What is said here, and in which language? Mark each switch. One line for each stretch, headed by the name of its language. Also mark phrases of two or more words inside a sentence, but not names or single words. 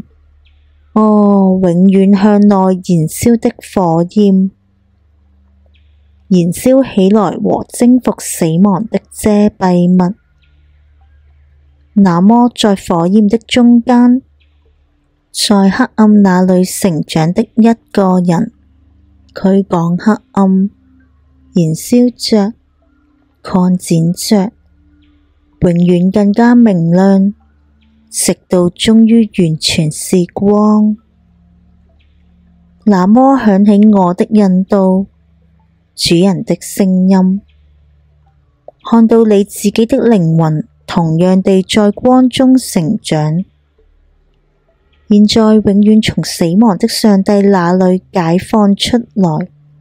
Chinese: 哦，永遠向內燃燒的火焰，燃燒起來和征服死亡的遮蔽物。那麼在火焰的中間，在黑暗那裏成長的一個人，驅趕黑暗，燃燒着，擴展着，永遠更加明亮，直到終於完全是光。那麼響起我的引導，主人的聲音，看到你自己的靈魂同樣地在光中成長，現在永遠從死亡的上帝那裏解放出來。